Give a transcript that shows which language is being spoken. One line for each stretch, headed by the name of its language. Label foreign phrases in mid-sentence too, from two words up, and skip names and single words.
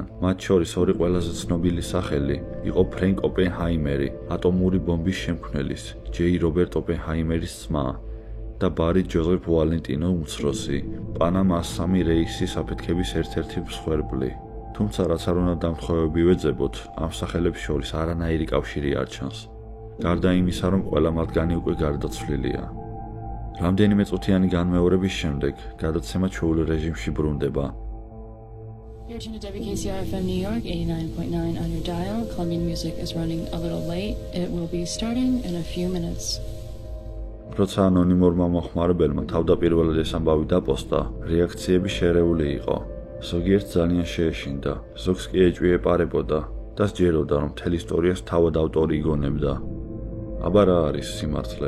Georgian: მათ შორის ორი ყველაზე ცნობილი სახელი იყო ფრენკ ოპენჰაიმერი, ატომური ბომბის შემქმნელის, ჯეი რობერტ ოპენჰაიმერის ძმა და ბარი ჯოზეფ ვალენტინო უმცროსი, პანამას 3 რეისის აფეთქების ერთ-ერთი მსხვერპლი. თუმცა რაც არ უნდა დამთხოვები ვეძებოთ, ამ სახელებს შორის არანაირი კავშირი არ ჩანს. გარდა იმისა, რომ ყველა მათგანი უკვე გარდაცვლილია. რამდენიმე წუთიანი განმეორების შემდეგ გადაცემა ჩვეულ რეჟიმში ბრუნდება.
English: You're tuned to WKCR FM New York 89.9 on your dial. Colombian music is running a little late. It will be starting in a few minutes.
Georgian: როცა ანონიმურმა მოხმარებელმა თავდაპირველად ეს ამბავი დაპოსტა, რეაქციები შერეული იყო. ზოგიერთ ძალიან შეეშინდა, ზოგს კი ეჭვი ეპარებოდა და სჯეროდა, რომ მთელ ისტორიას თავად ავტორი იგონებდა. აბა რა არის სიმართლე?